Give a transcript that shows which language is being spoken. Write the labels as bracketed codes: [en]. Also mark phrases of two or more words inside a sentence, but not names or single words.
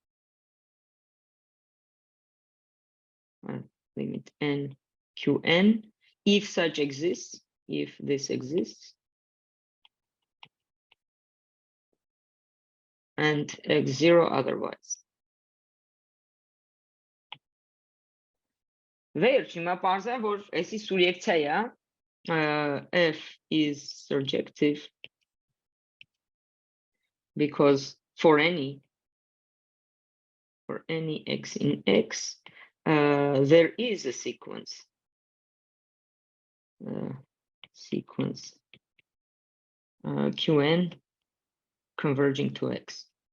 [en] Limit n qn if such exists, if this exists, and x0 otherwise. [hy] Վերջ, հիմա պարզա, որ այսի սուրյեկցիա [en] f is surjective because for any x in x, there is a sequence qn converging to x,